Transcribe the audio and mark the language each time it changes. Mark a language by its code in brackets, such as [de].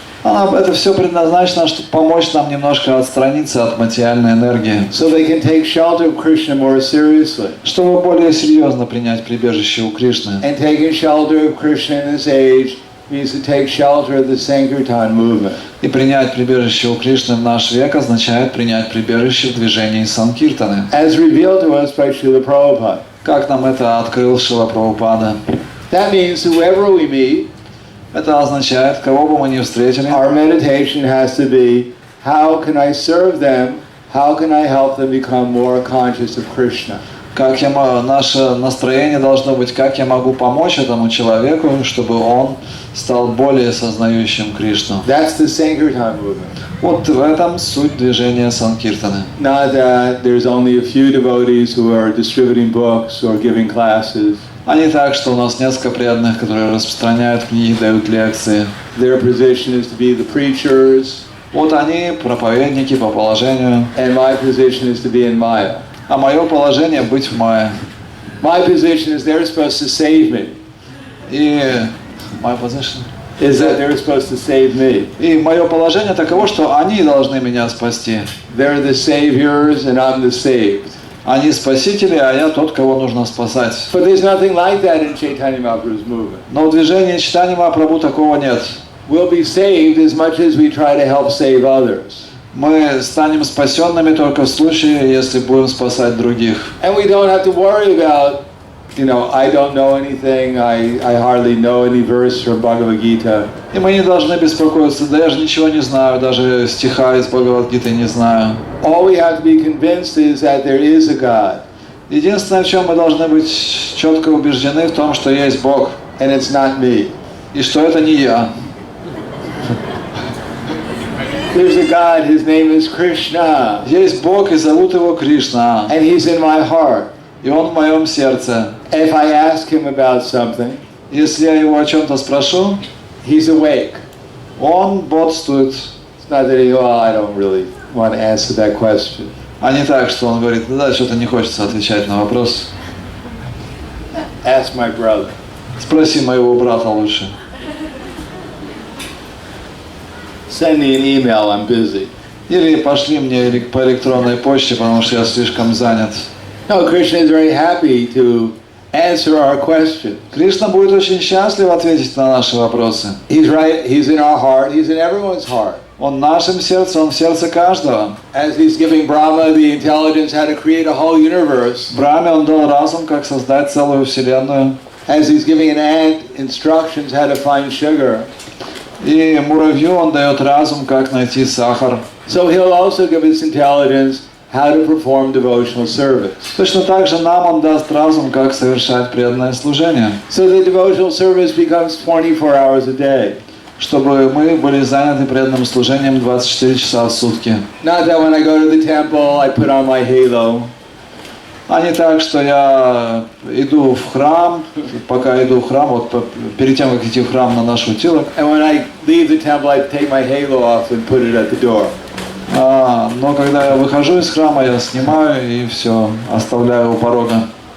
[ru] Это все предназначено, чтобы помочь нам немножко отстраниться от материальной энергии. [en] So they can take shelter of Krishna more seriously. [ru] Чтобы более серьезно принять прибежище у Кришны. [en] And taking shelter of Krishna in this age means to take shelter of the Sankirtan movement. [ru] И принять прибежище у Кришны в наш век означает принять прибежище в движении Санкиртаны. [en] As revealed to us by Srila Prabhupada. [ru] Как нам это открыл Шрила Прабхупада. [en] That means whoever we meet, [ru] это означает, кого бы мы ни встретили, [en] our meditation has to be, how can I serve them? How can I help them become more conscious of Krishna? [ru] Наше настроение должно быть, как я могу помочь этому человеку, чтобы он стал более сознающим Кришну. [en] That's the Sankirtan movement. [ru] Вот в этом суть движения Санкиртаны. [en] Not that there's only a few devotees who are distributing books or giving classes. [ru] А не так, что у нас несколько преданных, которые распространяют книги, дают лекции. [en] Their position is to be the preachers. [ru] Вот они проповедники по положению. [en] And my position is to be in Maya. [ru] А мое положение быть в Майе. [en] My position is they're supposed to save me. [ru] И [en] my position is that they're supposed to save me. [ru] И мое положение таково, что они должны меня спасти. [en] They're the saviors and I'm the saved. [ru] Они спасители, а я тот, кого нужно спасать. [en] But there's nothing like that in Chaitanya Mahaprabhu's movement. [ru] Но в движении Чайтаньи Махапрабху такого нет. [en] We'll be saved as much as we try to help save others. [ru] Мы станем спасенными только в случае, если будем спасать других. [en] And we don't have to worry about, I don't know anything, I hardly know any verse from Bhagavad Gita. [ru] И мы не должны беспокоиться, да я же ничего не знаю, даже стиха из Бхагавад-гиты не знаю. [en] All we have to be convinced is that there is a God. [ru] Единственное, в чем мы должны быть четко убеждены, в том, что есть Бог. [en] And it's not me. [ru] И что это не я. [en] There's a God, his name is Krishna. [ru] Есть Бог, и зовут его Кришна. [en] And he's in my heart. [ru] И он в моем сердце. [en] If I ask him about something, [ru] если я его о чем-то спрошу, [en] he's awake. [ru] Он бодрствует. [en] It's not that I don't really want to answer that question. [ru] А не так, что он говорит, да, что-то не хочется отвечать на вопрос. [en] Ask my brother. [ru] Спроси моего брата лучше. [en] Send me an email, I'm busy. [ru] Или пошли мне по электронной почте, потому что я слишком занят. [en] No, Krishna is very happy to answer our questions. [ru] Кришна будет очень счастлив ответить на наши вопросы. [en] He's right, he's in our heart, he's in everyone's heart. [ru] Он в нашем сердце, он в сердце каждого. [en] As he's giving Brahma the intelligence how to create a whole universe. [ru] Брахме он дал разум, как создать целую вселенную. [en] As he's giving an ant instructions how to find sugar. [ru] И муравью он дает разум, как найти сахар. [en] So he'll also give us intelligence how to perform devotional service. [ru] Точно так же нам он даст разум, как совершать преданное служение. [en] So the devotional service becomes 24 hours a day. [ru] Чтобы мы были заняты преданным служением 24 часа в сутки. [en] Not that when I go to the temple, I put on my halo. [ru] А не так, что я иду в храм, пока иду в храм, вот перед тем, как идти в храм, наношу утилок. [en] And when I leave the temple, I take my halo off and put it at the door. [ru] Но когда я выхожу из храма, я снимаю и все, оставляю у порога.